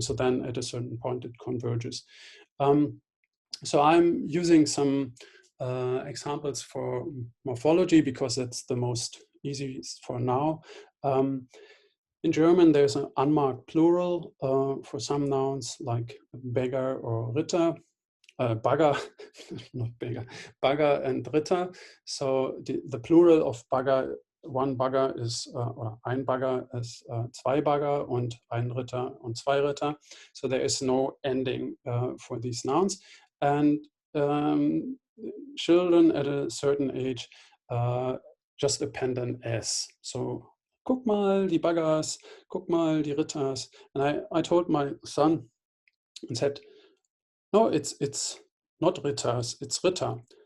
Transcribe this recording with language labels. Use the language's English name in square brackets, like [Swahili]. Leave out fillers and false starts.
[English] So then at a certain point it converges. So I'm using some examples for morphology because that's the most easiest for now. In German, there's an unmarked plural for some nouns like beggar or Ritter, Bagger, not beggar, Bagger and Ritter. So the plural of Bagger, one Bagger is, or [German] ein Bagger ist zwei Bagger und ein Ritter und zwei Ritter. [English] So there is no ending for these nouns. And children at a certain age just append an S. [German] So guck mal die Baggers, guck mal die Ritters. [English] And I told my son and said, no, it's not Ritters, it's Ritter.